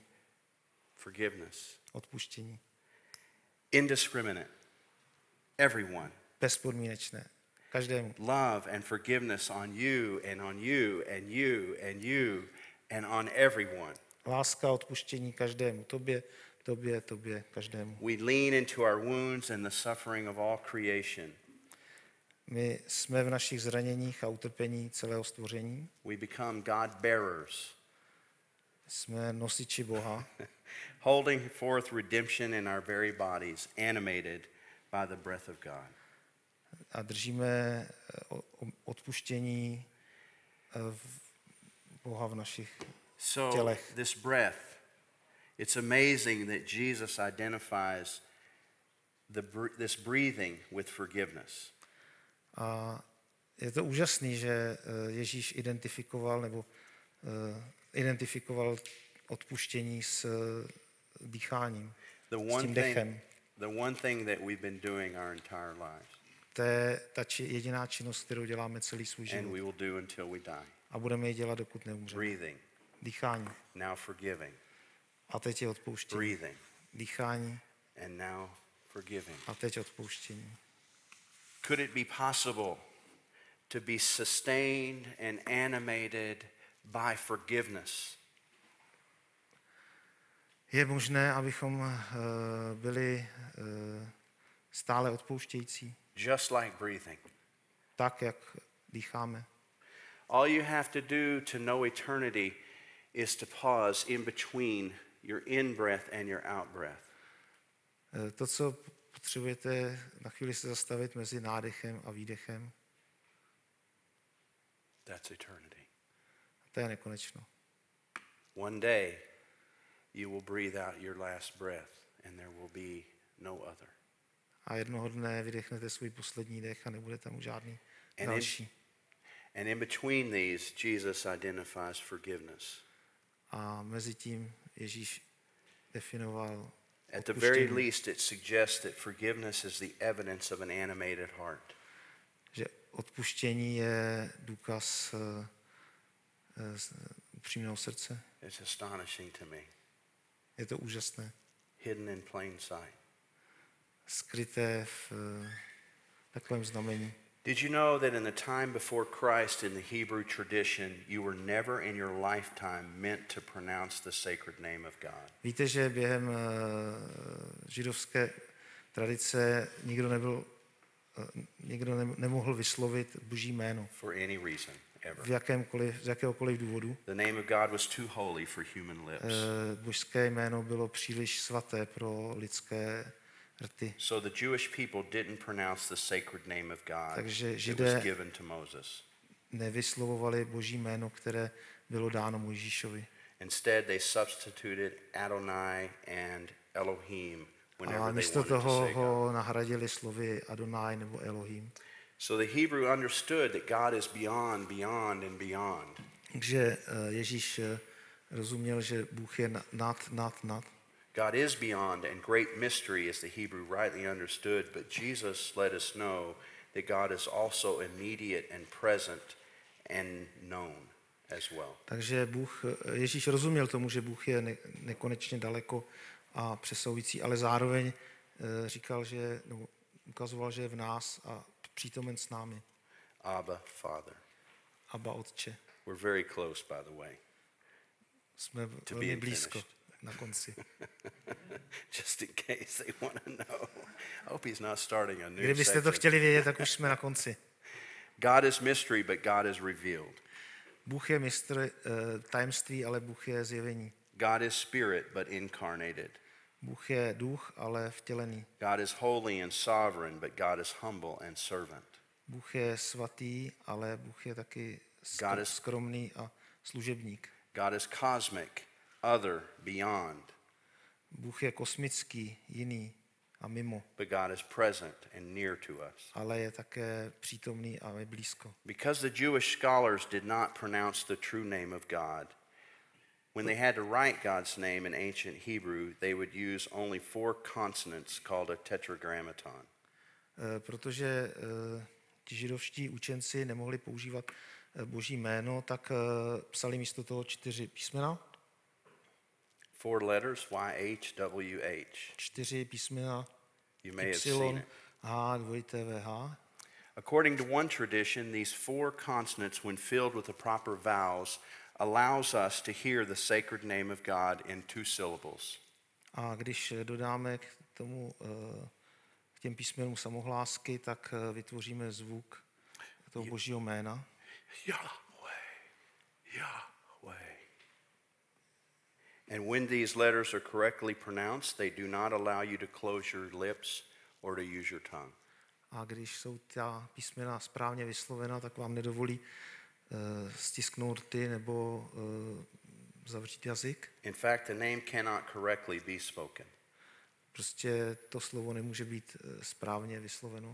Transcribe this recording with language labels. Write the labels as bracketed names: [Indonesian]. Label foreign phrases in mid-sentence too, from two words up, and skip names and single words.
[English] Forgiveness. [Czech] Odpuštění. [English] Indiscriminate. Everyone. [Czech] Bezpodmínečné. Každému. [English] Love and forgiveness on you and on you and you and you and on everyone. [Czech] Láska, odpuštění každému. Tobě, každému. [English] We lean into our wounds and the suffering of all creation. [Czech] My jsme v našich zraněních a utrpení celého stvoření. [English] We become God bearers. [Czech] Jsme nosiči Boha. [English] Holding forth redemption in our very bodies, animated by the breath of God. [Czech] A držíme odpuštění Boha v našich tělech. [English] So this breath, it's amazing that Jesus identifies this breathing with forgiveness. [Czech] A je to úžasný, že Ježíš identifikoval odpuštění s dýcháním, s tím dechem. [English] The one thing that we've been doing our entire lives. [Czech] To je ta jediná činnost, kterou děláme celý svůj život. [English] And we will do until we die. [Czech] A budeme ji dělat, dokud neumřeme. [English] Breathing. [Czech] Dýchání. [English] Now forgiving. [Czech] A teď je odpouštění. [English] Breathing. [Czech] Dýchání. [English] And now forgiving. [Czech] A teď odpouštění. [English] Could it be possible to be sustained and animated by forgiveness? [Czech] Je možné, abychom byli stále odpouštějící. [English] Just like breathing. [Czech] Tak, jak dýcháme. [English] All you have to do to know eternity is to pause in between your in-breath and your out-breath. [Czech] To, co potřebujete na chvíli se zastavit mezi nádechem a výdechem. [English] That's eternity. [Czech] To je nekonečno. [English] One day you will breathe out your last breath and there will be no other. [Czech] A jednoho dne vydechnete svůj poslední dech a nebude tam žádný další. [English] And in between these, Jesus identifies forgiveness. [Czech] A mezi tím Ježíš definoval [English] At the very least, it suggests that forgiveness is the evidence of an animated heart. [Czech] Že odpuštění je důkaz upřímného srdce. [English] It's astonishing to me. [Czech] Je to úžasné. [English] Hidden in plain sight. [Czech] Skryté v takovém znamení. [English] Did you know that in the time before Christ in the Hebrew tradition, you were never in your lifetime meant to pronounce the sacred name of God? [Czech] Víte, že během židovské tradice nikdo nemohl vyslovit Boží jméno. [English] For any reason, ever. [Czech] Z jakéhokoliv důvodu. [English] The name of God was too holy for human lips. [Czech] Božské jméno bylo příliš svaté pro lidské rty. [English] So the Jewish people didn't pronounce the sacred name of God [Czech] Takže [English] that [Czech] Židé [English] was given to Moses. [Czech] nevyslovovali Boží jméno, které bylo dáno Mojžíšovi. [English] Instead, they substituted Adonai and Elohim whenever [Czech] A [English] they [Czech] místo [English] wanted to [Czech] toho [English] say God. [Czech] ho nahradili slovy Adonai nebo Elohim. [English] So the Hebrew understood that God is beyond, beyond, and beyond. [Czech] Takže Ježíš rozuměl, že Bůh je nad. [English] God is beyond, and great mystery, as the Hebrew rightly understood, but Jesus let us know that God is also immediate and present and known as well. [Czech] Takže Ježíš rozuměl tomu, že Bůh je nekonečně daleko a přesahující, ale zároveň ukazoval, že je v nás a přítomen s námi. [English] Abba, Father. [Czech] Abba, Otče. [English] We're very close, by the way. [Czech] Jsme [English] To [Czech] velmi [English] be [Czech] blízko [English] finished. [Czech] na konci. [English] Just in case they want to know. I hope he's not starting a new [Czech] Kdybyste to [English] section. [Czech] chtěli vědět, tak už jsme na konci. [English] God is mystery, but God is revealed. [Czech] Bůh je mistr tajemství, ale Bůh je zjevení. [English] God is spirit, but incarnated. [Czech] Bůh je duch, ale vtělený. [English] God is holy and sovereign, but God is humble and servant. [Czech] Bůh je svatý, ale Bůh je taky skromný a služebník. [English] God is cosmic, other, beyond, [Czech] Bůh je kosmický, jiný a mimo, [English] but God is present and near to us. [Czech] ale je také přítomný a je blízko. [English] Because the Jewish scholars did not pronounce the true name of God, when they had to write God's name in ancient Hebrew, they would use only 4 consonants called a tetragrammaton. [Czech] Protože ti židovští učenci nemohli používat Boží jméno, tak psali místo toho 4 písmena. [English] 4 letters, Y-H-W-H. [Czech] 4 písmena [English] You may have seen [Czech] Y, [English] it. [Czech] H, H. [English] According to one tradition, these 4 consonants, when filled with the proper vowels, allows us to hear the sacred name of God in 2 syllables. [Czech] A když dodáme k těm písmenům samohlásky, tak vytvoříme zvuk toho Božího jména. [English] Yahweh, Yahweh. And when these letters are correctly pronounced, they do not allow you to close your lips or to use your tongue. [Czech] A když jsou ta písmena správně vyslovena, tak vám nedovolí stisknout rty nebo zavřít jazyk. [English] In fact, the name cannot correctly be spoken. [Czech] Prostě to slovo nemůže být správně vysloveno.